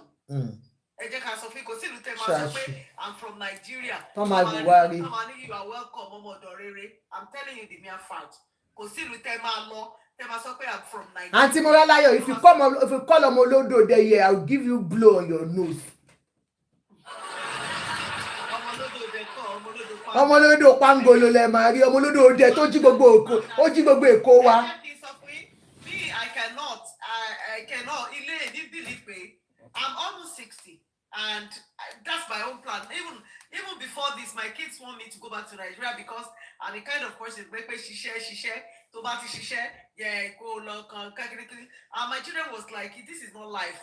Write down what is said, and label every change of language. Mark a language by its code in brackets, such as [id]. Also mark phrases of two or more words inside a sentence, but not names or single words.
[en] I'm from Nigeria. You are welcome, I'm telling you the mere fact. I'm from Nigeria. Auntie Moralayo, if you call Omolodo there, yeah, I'll give you blow on your nose. [yo] Omolodo pangolo le mari, Omolodo de to jí gbogbo oko, ó jí gbogbo Èkó wa. [en] Me, I cannot. I'm almost 60. And that's my own plan. Even before this, my kids want me to go back to Nigeria because I'm the kind of person where she share, yeah, go look, and my children was like, this is not life.